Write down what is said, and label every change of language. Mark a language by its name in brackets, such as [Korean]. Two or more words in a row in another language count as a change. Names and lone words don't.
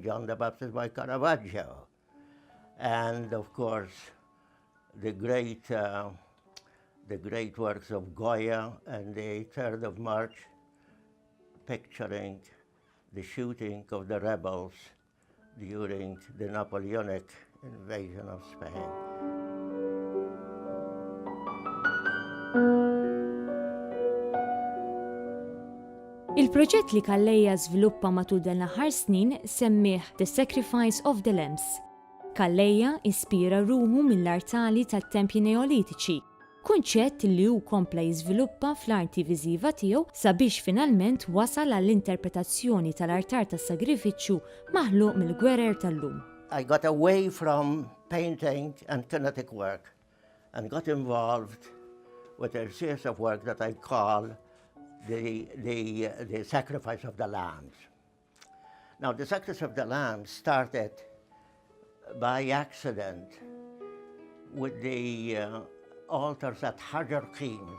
[English] John the Baptist by Caravaggio. And of course, the great works of Goya and the 3rd of March, picturing the shooting of the rebels during the Napoleonic invasion of Spain. [Maltese] Il-proġett li Calleja żviluppa matul dan l-aħħar snin semmih The Sacrifice of the Lambs. Calleja ispira ruħu mill-artali tat-tempji neolitiċi, kunċett li hu kompla jiżviluppa fl-arti viżiva tiegħu sabiex finalment wasal għall-interpretazzjoni tal-artar tas-sagrifiċċju maħluq mill-gwerer tal-lum. [English] I got away from painting and kinetic work and got involved with a series of work that I call the sacrifice of the lambs. Now, the sacrifice of the lambs started by accident with the altars at Hajarkim.